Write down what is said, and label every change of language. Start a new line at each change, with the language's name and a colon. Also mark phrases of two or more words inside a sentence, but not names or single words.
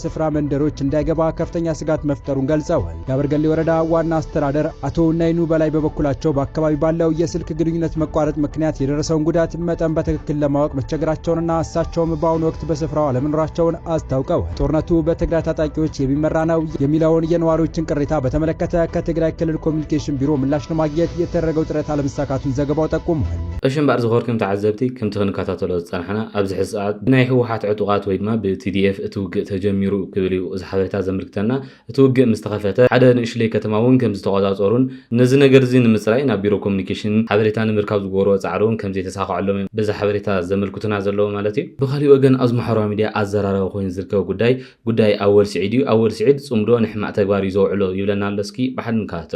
Amharic: ስፍራ መንደሮች እንዳይገባ ከፍተኛ ስጋት መፍጠሩን ገልጸዋል የአበርገሌ ወረዳ ዋና አስተዳደር አቶ ናይኑ በላይ በበኩላቸው በአካባቢ ባለው የስልክ ግንኙነት መቋረጥ ምክንያት የደረሰውን ጉዳት መጠን በትክክል ለማወቅ መቸገራቸውንና እሳቸውም በአሁኑ ወቅት በስፍራው አለመኖራቸውን አስታውቀዋል ጦርነቱ በትግራይ ታጣቂዎች የሚመራ ነው የሚለውን የነዋሪዎችን ቅሬታ በተመለከተ ከትግራይ ክልል ኮሚኒኬሽን ቢሮ ምላሽ ለማግኘት የተደረገው ጥረት አለመሳካቱን ዘገባው ጠቁሟል
Tigrinya: እሽምባር ዝኸበርኩም ተዓዘብቲ ከምቲ ክንከታተሎ ዝጸንሐና ኣብዚ ሕዚ ሰዓት ብናይ ህወሓት ዕጡቓት ወይ ድማ ብቲዲኤፍ እቲ ውግእ ተጀሚሩ ክብል እዩ እዚ ሓበሬታ ዘመልክተና እቲ ውግእ ምስ ተኸፈተ ሓደ ንእሽተይ ከተማ እውን ከም ዝተቆፃፀሩን ነዚ ነገር እዚ ንምፅራይ ናብ ቢሮ ኮሚኒኬሽን ሓበሬታ ንምርካብ ዝገበሮ ፃዕሪ እውን ከም ዘይተሳክዐሎም በዛ ሓበሬታ ዘመልክቱና ዘለዎ ማለት እዩ ብኻሊእ ወገን ኣብዚ ማሕበራዊ ሚድያ ኣዘራረበ ኮይኑ ዝርከብ ጉዳይ ኣወል ስዒድ እዩ ኣወል ስዒድ ጽምዶ ንሕማቅ ተግባር እዩ ዘውዕሎ ይብለና ኣሎ እስኪ ብሓደ ንከታተሎ